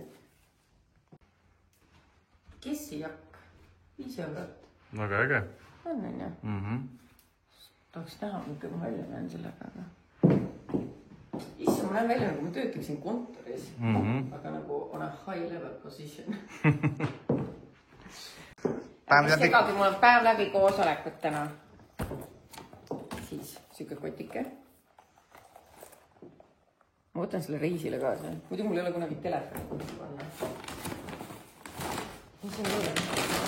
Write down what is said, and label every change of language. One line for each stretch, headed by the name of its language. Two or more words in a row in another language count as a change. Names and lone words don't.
Estonian: Kessijakk. 5 eurot. Väga äge. On, ja? Tahaks näha, kui ma välja näen sellega. Issa, ma näen välja, nagu ma töötaksin kontoris. Aga nagu on
English: a high level position.
Estonian: Segagi, mul on päev läbi koosolekut täna. Siis siuke kotike. Ma võtan selle reisile kaasa. Muidu mul ei ole kunagi telefoni panna. Mis on veel?